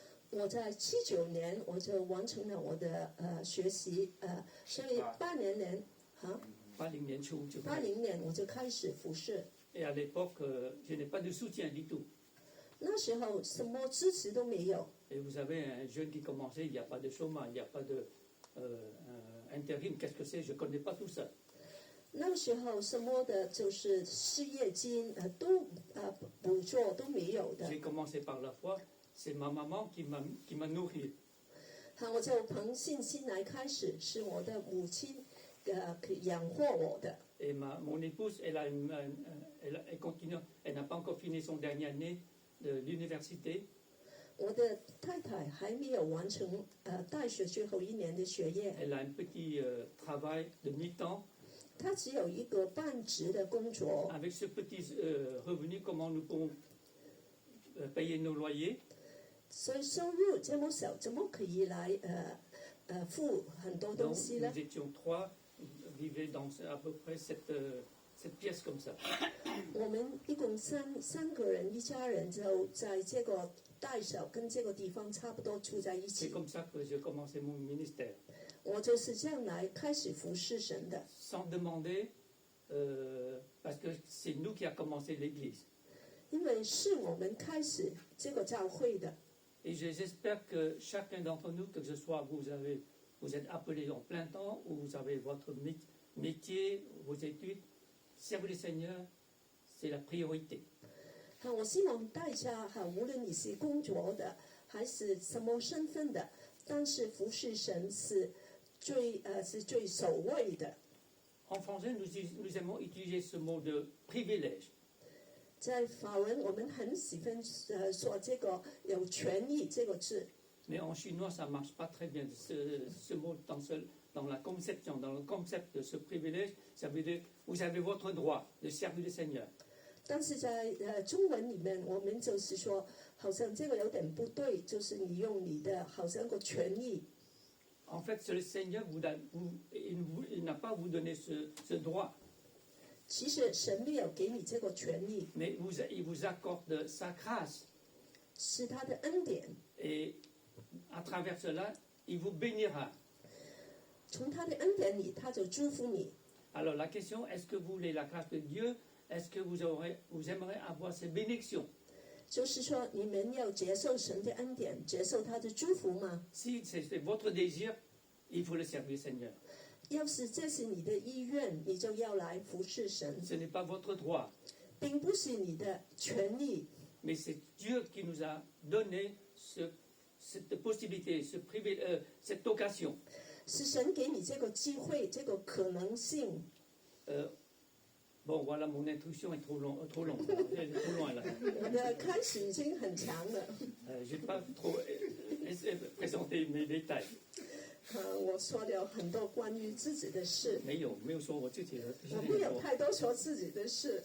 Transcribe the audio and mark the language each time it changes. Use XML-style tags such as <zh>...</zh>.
<zh>我在79年我就完成了我的学习所以80年80年我就开始服侍。</zh> <fr>Et à l'époque, je n'ai pas de soutien du tout.</fr> <zh>那时候什么支持都没有。</zh> <fr>et vous avez un jeune qui commençait, il n'y a pas de chômage, il n'y a pas de intérim, qu'est-ce que c'est? Je ne connais pas tout ça.</fr> <zh>那个时候什么的，就是失业金都补助都没有的。</zh> <fr>J'ai commencé par la foi, c'est ma maman qui m'a nourri.</fr> <zh>我就凭信心来开始，是我的母亲养活我的。</zh> <fr>Et mon épouse, elle continue, elle n'a pas encore fini son dernière année de l'université.</fr> <zh>我的太太还没有完成大学最后一年的学业，</zh> <fr>Elle a un petit travail de mi-temps.</fr> <zh>她只有一个半职的工作。</zh> <fr>Avec ce petit revenu, comment nous pouvons payer nos loyers?</fr> <zh>所以收入这么少，怎么可以来付很多东</zh> <fr>Donc,</fr> <zh>西呢</zh> <fr>nous？ étions trois, vivaient dans à peu près cette pièce comme ça.</fr> <zh>我们一共三个人，一家人就在这个大小跟这个地方差不多住在一</zh> <fr>C'est</fr> <zh>起。</zh> <fr>comme ça que j'ai commencé mon ministère.</fr> <zh>我就是这样来开始服侍神的，</zh> <fr>Sans demander, parce que c'est nous qui a commencé l'église.</fr> <zh>因为是我们开始这个教会的。</zh> <fr>Et j'espère que chacun d'entre nous, que ce soit vous êtes appelé en plein temps ou vous avez votre métier, vos études, servir le Seigneur, c'est la priorité.</fr> <zh>我希望大家无论你是工作的还是什么身份的，但是服侍神是最首位的。</zh> <fr>En français, nous aimons utiliser ce mot de privilège.</fr> <zh>在法文，我们很喜欢说这个有权益这个字，</zh> <fr>Mais en chinois, ça ne marche pas très bien. Ce mot, dans la conception, dans le concept de ce privilège, ça veut dire vous avez votre droit de servir le Seigneur.</fr> <zh>但是在中文里面，我们就是说，好像这个有点不对，就是你用你的好像个权益。</zh> <fr>En fait, c'est le Seigneur, il n'a pas vous donné ce droit,</fr> <zh>其实神没有给你这个权益，</zh> <fr>mais il vous accorde sa grâce.</fr> <zh>是他的恩典。</zh> <fr>Et à travers cela, il vous bénira.</fr> <zh>从他的恩典里，他就祝福你。</zh> <fr>Alors la question, est-ce que vous voulez la grâce de Dieu? Est-ce que vous aimeriez avoir ces bénédictions?</fr> <zh>就是说，你们要接受神的恩典，接受他的祝福吗？</zh> <fr>Si c'est votre désir, il faut le servir, Seigneur.</fr> <zh>要是这是你的意愿，你就要来服侍神，</zh> <fr>Ce n'est pas votre droit,</fr> <zh>并不是你的权利，</zh> <fr>mais c'est Dieu qui nous a donné cette possibilité, cette occasion.</fr> <zh>是神给你这个机会，这个可能性。</zh> <fr>Bon, voilà, mon introduction est trop longue, elle est trop loin là.</fr> <zh>我的开始已经很长了，</zh> <fr>Je n'ai pas trop présenté mes détails.</fr> <zh>我说了很多关于自己的事，没有说我自己的。我没有太多说自己的事。</zh>